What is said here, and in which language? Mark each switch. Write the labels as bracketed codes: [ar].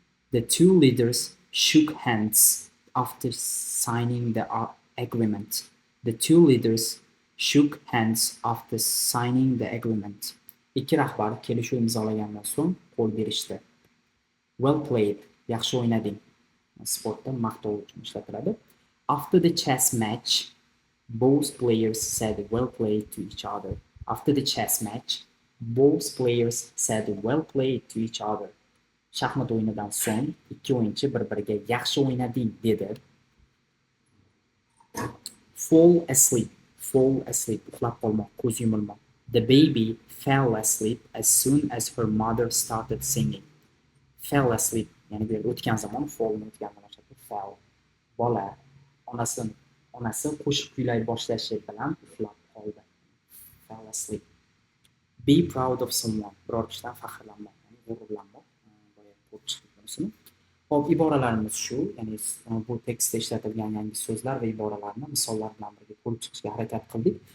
[en] The two leaders shook hands after signing the agreement. The two leaders shook hands after signing the agreement. [uz] Ikki rahbar kelishuv imzolagandan so'ng qo'l berishdi. [en] Well played. [uz] Yaxshi o'ynading. Sportda maqtov uchun ishlatiladi. [en] After the chess match, both players said well played to each other. After the chess match, both players said well played to each other. [uz] Shaxmat o'yinidan so'ng ikki o'yinchi bir-biriga yaxshi o'ynading dedi. [en] Fall asleep. Fall asleep. [uz] Uxlab qolmoq, ko'z yumilmoq. [en] The baby fell asleep as soon as her mother started singing. Fell asleep. [uz] Ya'ni bu yerda o'tgan zamon, fallni o'tgan zamon shakli fell. Bola onasi qo'shiq kuylay boshlashi bilan uxlab qoldi. [en] Fell asleep. Be proud of someone. [uz] Biror kishidan faxrlanmoq, ya'ni g'ururlanmoq. Boya ko'p chiqdi bunisini. Hop, iboralarimiz shu, ya'ni bu tekstda ishlatilgan yangi so'zlar va iboralarni misollar bilan birga ko'rib chiqishga harakat qildik.